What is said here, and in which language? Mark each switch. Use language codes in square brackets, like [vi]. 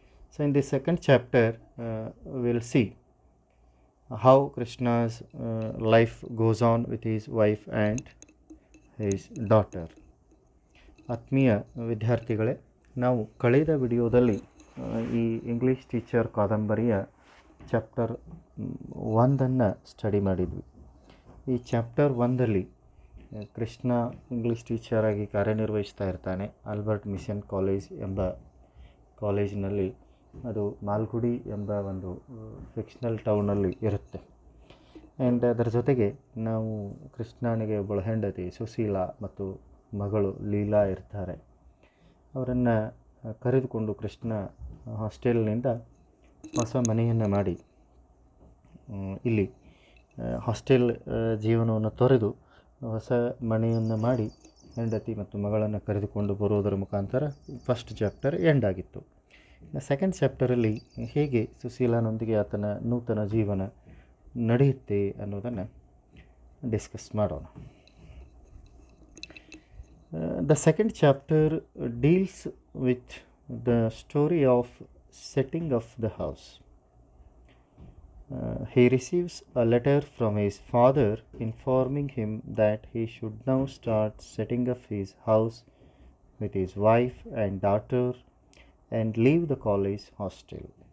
[en] So in the second chapter, we'll see how Krishna's life goes on with his wife and his daughter. [kn] ಆತ್ಮೀಯ ವಿದ್ಯಾರ್ಥಿಗಳೇ, ನಾವು ಕಳೆದ ವಿಡಿಯೋದಲ್ಲಿ ಈ ಇಂಗ್ಲೀಷ್ ಟೀಚರ್ ಕಾದಂಬರಿಯ ಚಾಪ್ಟರ್ 1 ಸ್ಟಡಿ ಮಾಡಿದ್ವಿ. ಈ ಚಾಪ್ಟರ್ 1ರಲ್ಲಿ ಕೃಷ್ಣ ಇಂಗ್ಲೀಷ್ ಟೀಚರಾಗಿ ಕಾರ್ಯನಿರ್ವಹಿಸ್ತಾ ಇರ್ತಾನೆ ಆಲ್ಬರ್ಟ್ ಮಿಷನ್ ಕಾಲೇಜ್ ಎಂಬ ಕಾಲೇಜಿನಲ್ಲಿ. ಅದು ಮಾಲ್ಗುಡಿ ಎಂಬ ಒಂದು ಫಿಕ್ಷನಲ್ ಟೌನಲ್ಲಿ ಇರುತ್ತೆ. ಆ್ಯಂಡ್ ಅದರ ಜೊತೆಗೆ ನಾವು ಕೃಷ್ಣನಿಗೆ ಒಬ್ಬಳ ಹೆಂಡತಿ ಸುಶೀಲಾ ಮತ್ತು ಮಗಳು ಲೀಲಾ ಇರ್ತಾರೆ. ಅವರನ್ನು ಕರೆದುಕೊಂಡು ಕೃಷ್ಣ ಹಾಸ್ಟೆಲ್ನಿಂದ ಹೊಸ ಮನೆಯನ್ನು ಮಾಡಿ ಇಲ್ಲಿ ಹಾಸ್ಟೆಲ್ ಜೀವನವನ್ನು ತೊರೆದು ಹೊಸ ಮನೆಯನ್ನು ಮಾಡಿ ಹೆಂಡತಿ ಮತ್ತು ಮಗಳನ್ನು ಕರೆದುಕೊಂಡು ಬರುವುದರ ಮುಖಾಂತರ ಫಸ್ಟ್ ಚಾಪ್ಟರ್ ಎಂಡ್ ಆಗಿತ್ತು. ಸೆಕೆಂಡ್ ಚಾಪ್ಟರಲ್ಲಿ ಹೇಗೆ ಸುಶೀಲಾನೊಂದಿಗೆ ಆತನ ನೂತನ ಜೀವನ ನಡೆಯುತ್ತೆ ಅನ್ನೋದನ್ನು ಡಿಸ್ಕಸ್ ಮಾಡೋಣ. [en] The second chapter deals with the story of setting of the house. He receives a letter from his father informing him that he should now start setting up his house with his wife and daughter and leave the college hostel.